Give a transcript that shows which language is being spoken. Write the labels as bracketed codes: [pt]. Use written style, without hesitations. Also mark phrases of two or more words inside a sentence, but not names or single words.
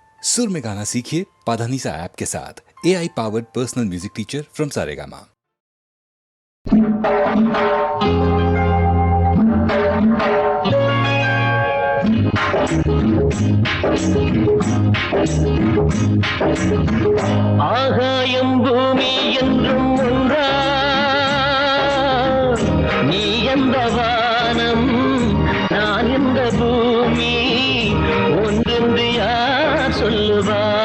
[hi] सुर में गाना सीखिए पाधानीसा ऐप के साथ। [en] AI powered personal music teacher from [hi] सारेगामा। [ta] ஆகாயம் பூமி என்றும் ஒன்றா, நீ எந்த வானம் நான் எந்த பூமி, ஒன்றென்று யார் சொல்லுவா?